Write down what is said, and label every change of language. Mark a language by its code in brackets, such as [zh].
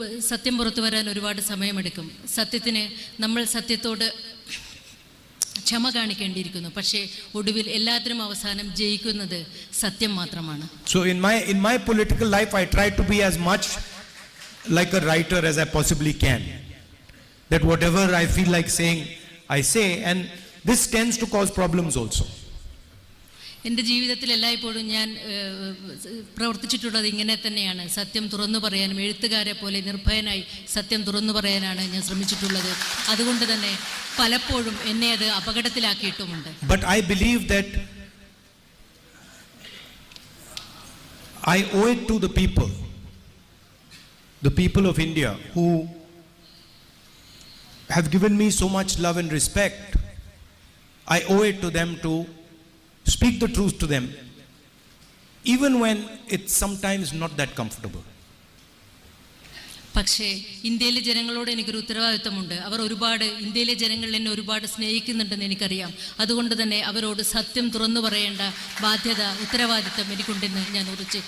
[ml] സത്യം പുറത്തു വരാൻ ഒരുപാട് സമയമെടുക്കും. സത്യത്തിന് നമ്മൾ സത്യത്തോട് ക്ഷമ കാണിക്കേണ്ടിയിരിക്കുന്നു. പക്ഷേ ഒടുവിൽ എല്ലാത്തിനും അവസാനം ജയിക്കുന്നത് സത്യം മാത്രമാണ്. [en] So in my political life, I try to be as much like a writer as I possibly can. That whatever I feel like saying, I say, and this tends to cause problems also. [ml] എൻ്റെ ജീവിതത്തിൽ എല്ലായ്പ്പോഴും ഞാൻ പ്രവർത്തിച്ചിട്ടുള്ളത് ഇങ്ങനെ തന്നെയാണ്. സത്യം തുറന്നു പറയാനും എഴുത്തുകാരെ പോലെ നിർഭയനായി സത്യം തുറന്നു പറയാനാണ് ഞാൻ ശ്രമിച്ചിട്ടുള്ളത്. അതുകൊണ്ട് തന്നെ പലപ്പോഴും എന്നെ അത് അപകടത്തിലാക്കിയിട്ടുമുണ്ട്. [en] But I believe that I owe it to the people of India who have given me so much love and respect. I owe it to them to speak the truth to them, even when it's sometimes not that comfortable. [ml] പക്ഷേ ഇന്ത്യയിലെ ജനങ്ങളോട് എനിക്കൊരു ഉത്തരവാദിത്തമുണ്ട്. ഇന്ത്യയിലെ ജനങ്ങൾ എന്നെ ഒരുപാട് സ്നേഹിക്കുന്നുണ്ടെന്ന് എനിക്കറിയാം. അതുകൊണ്ട് തന്നെ അവരോട് സത്യം തുറന്നു പറയേണ്ട ബാധ്യത, ഉത്തരവാദിത്തം എനിക്കുണ്ടെന്ന് ഞാൻ ഉറച്ചു.